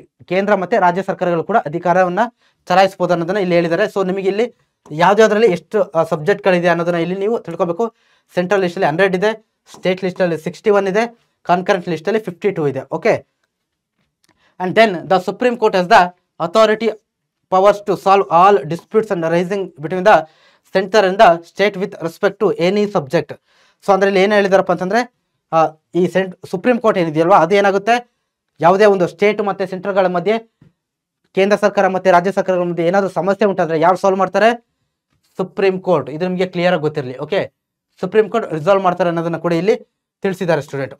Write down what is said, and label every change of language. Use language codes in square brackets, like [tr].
[kn] ಕೇಂದ್ರ ಮತ್ತೆ ರಾಜ್ಯ ಸರ್ಕಾರಗಳು ಕೂಡ ಅಧಿಕಾರವನ್ನ ಚಲಾಯಿಸಬಹುದು ಅನ್ನೋದನ್ನ ಇಲ್ಲಿ ಹೇಳಿದ್ದಾರೆ. ಸೊ ನಿಮಗೆ ಇಲ್ಲಿ ಯಾವ್ದಾದ್ರಲ್ಲಿ ಎಷ್ಟು ಸಬ್ಜೆಕ್ಟ್ಗಳಿದೆ ಅನ್ನೋದನ್ನ ಇಲ್ಲಿ ನೀವು ತಿಳ್ಕೊಬೇಕು. ಸೆಂಟ್ರಲ್ ಲಿಸ್ಟ್ ಅಲ್ಲಿ 100 ಇದೆ, ಸ್ಟೇಟ್ ಲಿಸ್ಟ್ ಅಲ್ಲಿ 61 ಇದೆ, ಕಾನ್ಕರೆಂಟ್ ಲಿಸ್ಟ್ ಅಲ್ಲಿ 52 ಇದೆ. [en] Okay, and then the supreme court has the authority powers to solve all disputes and arising between the center and the state with respect to any subject. [kn] So ಅಂದ್ರೆ ಇಲ್ಲಿ ಏನು ಹೇಳಿದಾರಪ್ಪ ಅಂತಂದ್ರೆ ಈ supreme court ಏನಿದೆಯಲ್ವಾ ಅದು ಏನಾಗುತ್ತೆ ಯಾವುದೇ ಒಂದು ಸ್ಟೇಟ್ ಮತ್ತೆ ಸೆಂಟ್ರಲ್ಗಳ ಮಧ್ಯೆ ಕೇಂದ್ರ ಸರ್ಕಾರ ಮತ್ತೆ ರಾಜ್ಯ ಸರ್ಕಾರಗಳ ಮಧ್ಯೆ ಏನಾದರೂ ಸಮಸ್ಯೆ ಉಂಟಾದ್ರೆ ಯಾರು ಸಾಲ್ವ್ ಮಾಡ್ತಾರೆ? Supreme court. ಇದು ನಿಮಗೆ ಕ್ಲಿಯರ್ ಆಗಿ ಗೊತ್ತಿರಲಿ. ಓಕೆ, ಸುಪ್ರೀಂ ಕೋರ್ಟ್ ರಿಸಾಲ್ವ್ ಮಾಡ್ತಾರೆ ಅನ್ನೋದನ್ನ ಕೂಡ ಇಲ್ಲಿ ತಿಳಿಸಿದ್ದಾರೆ ಸ್ಟೂಡೆಂಟ್.